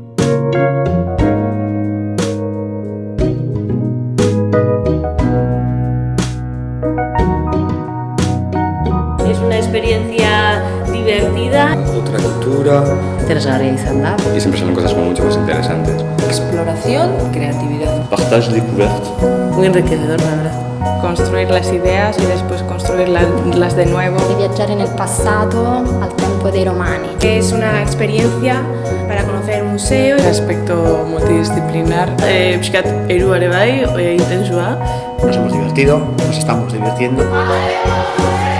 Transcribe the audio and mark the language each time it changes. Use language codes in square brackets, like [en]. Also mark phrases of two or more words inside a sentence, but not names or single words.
[es] Es una experiencia divertida. Otra cultura. [eu] Interesgarria izan da. [es] Y siempre salen cosas como mucho más interesantes. Exploración, creatividad. [fr] Partage, découverte. [es] Muy enriquecedor, la verdad. Construir las ideas y después construirlas de nuevo. [it] Di viaggiare nel passato al tempo dei Romani. [es] Es una experiencia para conocer el museo. El aspecto multidisciplinar. [eu] Pixkat eru ere bai, intensua. [es] Nos hemos divertido, nos estamos divirtiendo.